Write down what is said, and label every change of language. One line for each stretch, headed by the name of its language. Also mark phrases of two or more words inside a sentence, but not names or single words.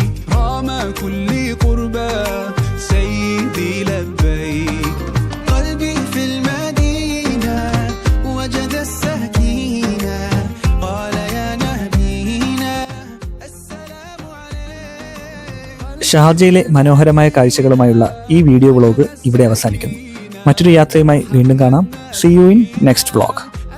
Arabic: رام كل قربا سيدي لبيك قلبي في المدينة وجد السكينة قال يا نبينا السلام عليك.
Malayalam: ഷാർജയിലെ മനോഹരമായ കാഴ്ചകളുമായുള്ള ഈ വീഡിയോ വ്ലോഗ് ഇവിടെ അവസാനിക്കുന്നു. മറ്റൊരു യാത്രയുമായി വീണ്ടും കാണാം.
English: See you in next vlog.